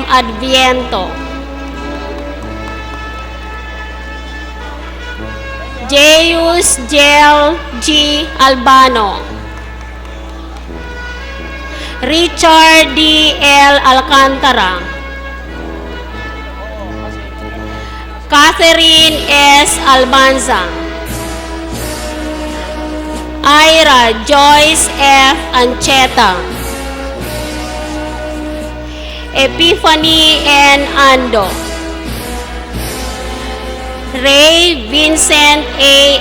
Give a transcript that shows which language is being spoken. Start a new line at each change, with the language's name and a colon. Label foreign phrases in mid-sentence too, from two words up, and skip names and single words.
Filipino: Adviento, Jeus Gel G. Albano, Richard D. L. Alcantara, Catherine S. Albanza, Ira Joyce F. Ancheta, Epiphany N. Ando, Ray Vincent A.